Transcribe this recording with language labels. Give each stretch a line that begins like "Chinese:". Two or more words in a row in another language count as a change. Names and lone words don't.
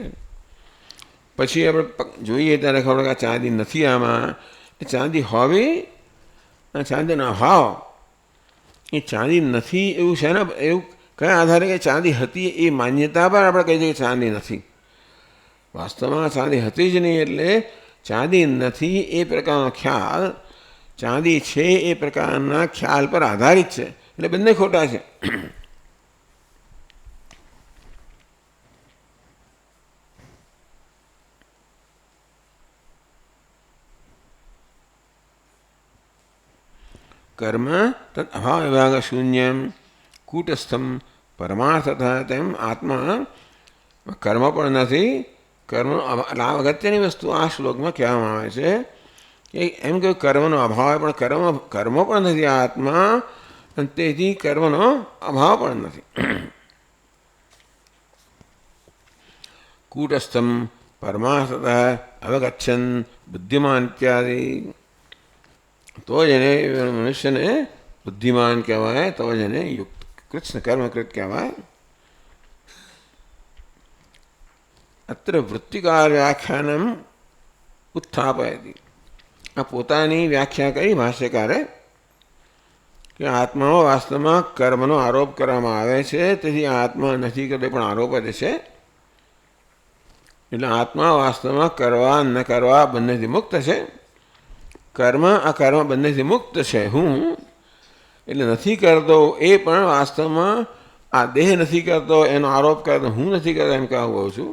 Gujarati: પછી આપણે જોઈએ ત્યારે ખબર કે આ ચાંદી નથી, આમાં એ ચાંદી હોવી અને ચાંદીનો અભાવ એ ચાંદી નથી એવું છે ને, એવું કયા આધારે કે ચાંદી હતી એ માન્યતા પર આપણે કહીએ છીએ કે ચાંદી નથી। વાસ્તવમાં ચાંદી હતી જ નહીં, એટલે ચાંદી નથી એ પ્રકારનો ખ્યાલ ચાંદી છે એ પ્રકારના ખ્યાલ પર આધારિત છે, એટલે બંને ખોટા છે।
Sanskrit: कर्म तत् अभाव विभाग शून्यम कूटस्थम परमार्थतः।
Gujarati: તેમ આત્મા કર્મ પણ નહીં, કર્મ અગત્યની વસ્તુ આ श्लोकમાં કહેવામાં આવે છે કે એમ કે કર્મનો અભાવ પણ કર્મો પણ નથી આત્મા, અને તેથી કર્મનો અભાવ પણ નથી।
Sanskrit: कूटस्थम परमार्थतः अवगच्छन् बुद्धिमान इत्यादि।
Gujarati: તો જેને મનુષ્ય ને બુદ્ધિમાન કહેવાય, તો જેને યુક્ત કૃષ્ણ કર્મકૃત કહેવાય।
Sanskrit: अत्र वृत्तिकार व्याख्यानम उत्थापयति।
Gujarati: આ પોતાની વ્યાખ્યા કરી ભાષ્યકારે કે આત્મા વાસ્તવમાં કર્મનો આરોપ કરવામાં આવે છે, તેથી આત્મા નથી કરતો પણ આરોપ જ છે। એટલે આત્મા વાસ્તવમાં કરવા ન કરવા બંનેથી મુક્ત છે। કર્મ અકર્મ બંનેથી મુક્ત છે હું, એટલે નથી કરતો એ પણ વાસ્તવમાં આ દેહ નથી કરતો એનો આરોપ કરે તો હું નથી કરતો એમ કહું છું।